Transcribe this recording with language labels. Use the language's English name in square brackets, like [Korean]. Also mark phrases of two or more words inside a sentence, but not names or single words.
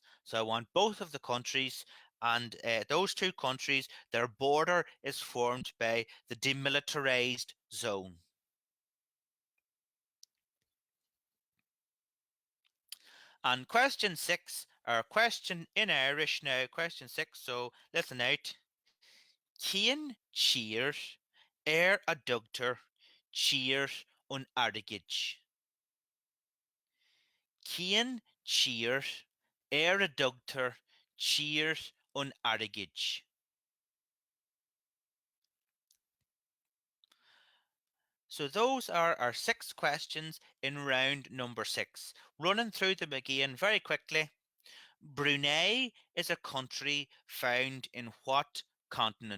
[English] So I want both of the countries, and those two countries, their border is formed by the demilitarized zone. And question 6, or question in Irish now, question 6, so listen out. [Irish] Céan tír a dtugtar tír an airgid. Céan tír a dtugtar tír an airgid. [English] So those are our 6 questions in round number 6. Running through them again very quickly. Brunei is a country found in what continent?